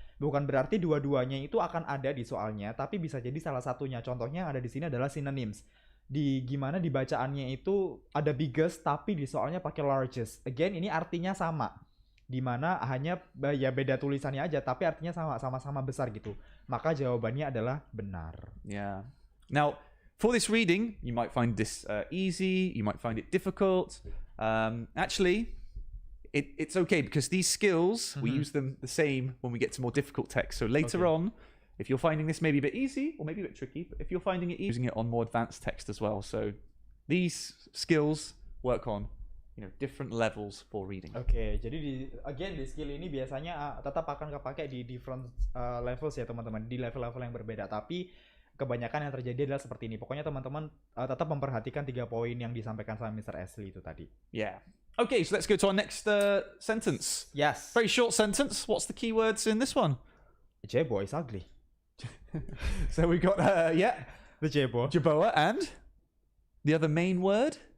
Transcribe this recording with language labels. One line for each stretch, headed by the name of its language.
Indonesian: Bukan berarti dua-duanya itu akan ada di soalnya, tapi bisa jadi salah satunya. Contohnya yang ada di sini adalah synonyms. Di gimana dibacaannya itu ada biggest tapi di soalnya pakai largest. Again ini artinya sama. Dimana hanya ya beda tulisannya aja tapi artinya sama-sama besar gitu. Maka jawabannya adalah benar.
English: Yeah. Now, for this reading, you might find this easy, you might find it difficult. Actually, it's okay because these skills, we use them the same when we get to more difficult text. So later on, if you're finding this maybe a bit easy or maybe a bit tricky, but if you're finding it easy, using it on more advanced text as well. So these skills work on, different levels for reading.
Indonesian: Oke, jadi di skill ini biasanya tetap akan kepake di different levels ya teman-teman, di level-level yang berbeda. Tapi kebanyakan yang terjadi adalah seperti ini. Pokoknya teman-teman tetap memperhatikan 3 poin yang disampaikan sama Mr. Ashley itu tadi.
English: Yeah. Okay, so let's go to our next sentence. Yes. Very short sentence. What's the key words in this one? J-boy is ugly. So we got The J-boy. Jerboa and the other main word?